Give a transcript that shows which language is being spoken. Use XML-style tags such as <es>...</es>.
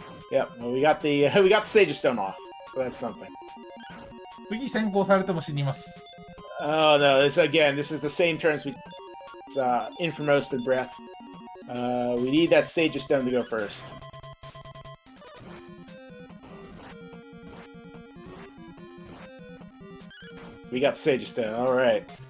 <en>Yep, well, we got the Sage Stone off, so that's something.</en> <ja>次先行されても死にます。</ja> <en>Oh no! This is the same turns we. It's Infamous and Breath. We need that Sage Stone to go first. We got Sage Stone. All right.</en>